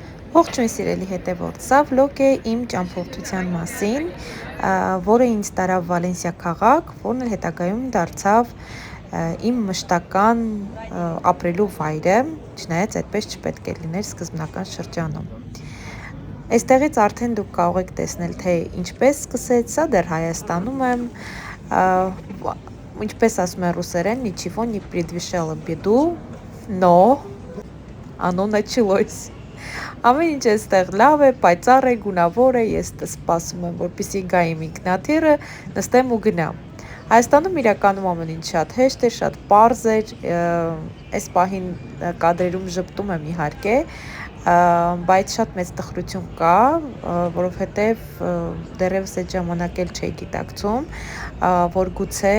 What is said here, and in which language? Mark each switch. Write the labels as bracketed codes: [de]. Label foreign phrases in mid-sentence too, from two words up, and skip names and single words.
[hy] Ողջույն սիրելի հետևորդ, սա վլոգ է իմ ճամփորդության մասին, որը ինձ տարավ Վալենսիա քաղաք, որն էլ հետագայում դարձավ իմ մշտական ապրելու վայրը, չնայած այդպես չպետք է լիներ սկզբնական շրջանում։ Այստեղից արդեն դուք կարող եք տեսնել, թե ինչպես սկսեց, սա դեռ Հայաստանում եմ, ինչպես ասում են ռուսերեն, [ru] ничего не предвещало беду, но оно началось։ [hy] Ամեն ինչ այստեղ լավ է, պայծառ է, գունավոր է, ես սպասում եմ, որպեսզի գա իմ ինքնաթիռը, նստեմ ու գնամ։ Հայաստանում իրականում ամեն ինչ շատ հեշտ է, շատ պարզ է, այս պահին կադրերում ժպտում եմ իհարկե, բայց շատ մեծ տխրություն կա, որովհետև դեռևս այդ ժամանակ էլ չէի գիտակցում, որ գուցե